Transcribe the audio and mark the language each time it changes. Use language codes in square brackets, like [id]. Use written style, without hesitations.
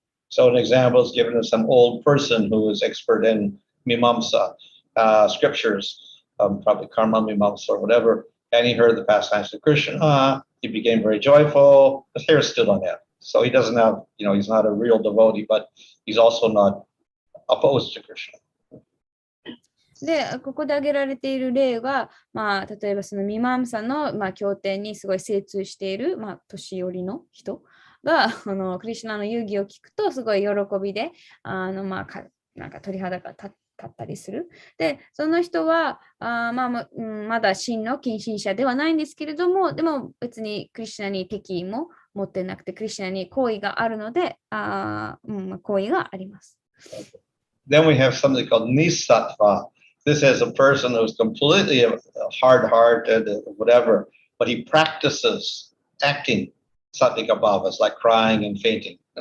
[en] So an example is given of some old person who is expert in Mimamsa scriptures, probably Karma Mimamsa or whatever, and he heard the pastimes of Krishna. He became very joyful. His hair stood on end. So he doesn't have, he's not a real devotee, but he's also not opposed to Krishna. [ja] で、ここで挙げられている例が、例えばそのミマムサの、経典にすごい精通している、年寄りの人がクリシュナの遊戯を聞くとすごい喜びでなんか鳥肌が立ったりする。で、その人はまだ真の近親者ではないんですけれども、でも別にクリシュナに敵意も持ってなくて、クリシュナに好意があるので、好意があります。 [en] Then we have something called Nisattva. This is a person who's completely hard-hearted, whatever, but he practices acting sattvika bhavas, like crying and fainting.